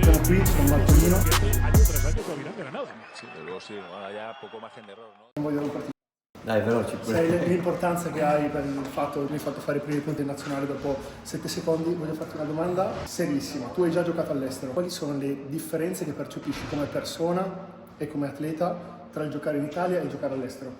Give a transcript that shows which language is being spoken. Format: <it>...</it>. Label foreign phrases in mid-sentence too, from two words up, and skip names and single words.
<it>qui, sono Marcolino.</it> <es>Año tras año dominando Granada. Sí, desde luego sí, ahora ya poco margen de error, ¿no?</es> <it>Non voglio romperti. Dai, veloci pure. Sai l'importanza che hai per il fatto che mi hai fatto fare i primi punti in nazionale dopo 7 secondi. Voglio farti una domanda serissima. Tu hai già giocato all'estero. Quali sono le differenze che percepisci come persona e come atleta tra il giocare in Italia e il giocare all'estero?</it>